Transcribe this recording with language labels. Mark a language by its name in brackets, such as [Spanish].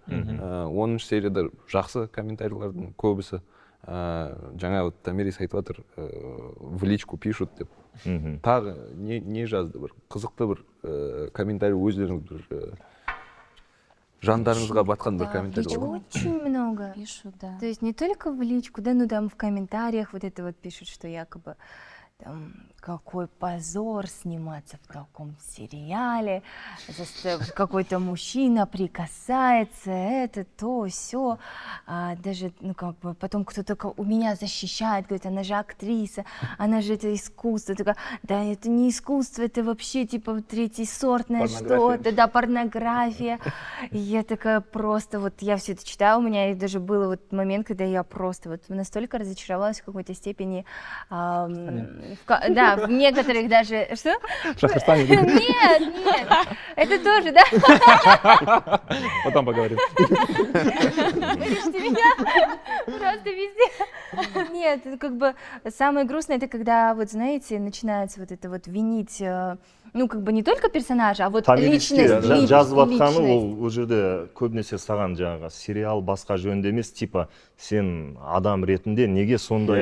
[Kazakh] 10 серияда жақсы комментарийлардың көбісі. Жаңа Тамирис айтып жатыр, [Russian] в личку пишут [Kazakh] деп. Тағы не жазды, бір қызықты бір комментарий өздеріңіз бір жандарыңызға батқан бір [Russian] Да, [Kazakh] комментарий [Russian] личку. [Kazakh] болды? [Russian] Очень много. Пишу, да. То есть не только в личку, да, ну там в комментариях вот это вот пишут, что якобы там, какой позор сниматься в таком сериале, какой-то мужчина прикасается, это, то, все. Даже, ну, как бы, потом кто-то у меня защищает, говорит, она же актриса, она же это искусство. Такая, да, это не искусство, это вообще, типа, третьесортное что-то, да, порнография. И я такая просто, вот, я все это читала, у меня даже был вот момент, когда я просто вот настолько разочаровалась в какой-то степени, да, в некоторых даже, что? В Шахрстане. Нет, нет, это тоже, да? Потом поговорим. Вырежьте меня, просто везде. Нет, это как бы самое грустное, это когда, вот знаете, начинается вот это вот винить, ну, как бы не только персонажа, а вот личность. [Kazakh] жазып жатқаны [Russian] личность. [Kazakh] ол жерде көбінесе саған жаңағы сериал басқа жөнінде емес, типа сен адам ретінде неге сондай